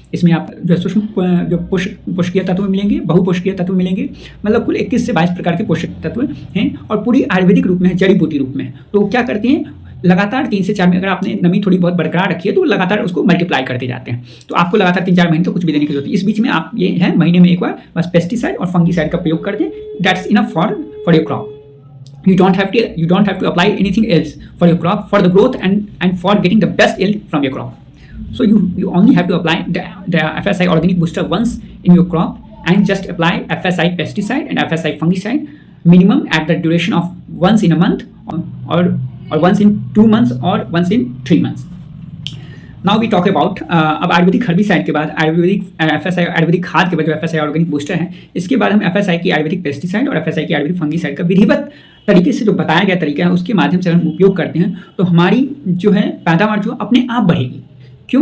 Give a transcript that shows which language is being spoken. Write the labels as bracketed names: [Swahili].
[Hindi] इसमें आप जो सूक्ष्म जो पोषकीय तत्व मिलेंगे, बहुपोषकीय तत्व मिलेंगे, मतलब कुल 21 से 22 प्रकार के पोषक तत्व हैं, और पूरी आयुर्वेदिक रूप में है, जड़ी बूटी रूप में। तो क्या करते हैं, लगातार 3 से 4 में अगर आपने नमी थोड़ी बहुत बरकरार रखी है तो लगातार उसको मल्टीप्लाई करते जाते हैं। तो आपको लगातार 3-4 महीने तो कुछ भी देने की जरूरत है। इस बीच में आप ये है महीने में एक बार बस पेस्टिसाइड और फंगिसाइड का प्रयोग कर दें। [English] That's enough for your crop. You don't have to apply anything else for your crop, for the growth and for getting the best yield from your crop. So you only have to apply the FSI organic booster once in your crop, and just apply FSI pesticide and FSI fungicide minimum at the duration of once in a month, or once in 2 months, or once in 3 months. Now we talk about, [Hindi] अब Ayurvedic herbicide के बाद Ayurvedic FSI Ayurvedic खाद के बाद जो FSI organic booster है, इसके बाद हम FSI की आयुर्वेदिक पेस्टिसाइड और FSI की आयुर्वेदिक फंगिसाइड का विधिवत तरीके से जो बताया गया तरीका है उसके माध्यम से हम उपयोग करते हैं तो हमारी जो है पैदावार जो अपने आप बढ़ेगी। क्यों?